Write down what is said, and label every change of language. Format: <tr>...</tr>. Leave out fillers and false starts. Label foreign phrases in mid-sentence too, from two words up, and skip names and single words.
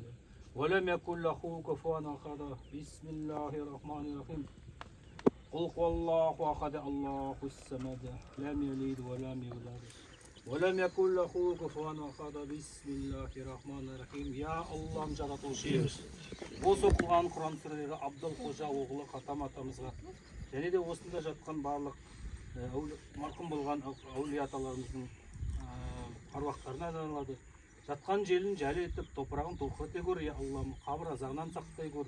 <ar>ولم يكن له كفوا أحد بسم الله الرحمن الرحيم قل هو الله أحد الله الصمد لم يلد ولم يولد ولم يكن له كفوا أحد بسم الله الرحمن الرحيم يا الله</ar> <kk>жаратушымыз осы оқылған құран сүрелері Абдул Қожа оғлы Хатам атамызға және де осында жатқан барлық марқұм болған әулие аталарымыздың аруақтарына арналады. Жатқан желін жәлі етіп, топырағын толқыта көр, е Аллам, қабір азабынан сақтай көр.</kk>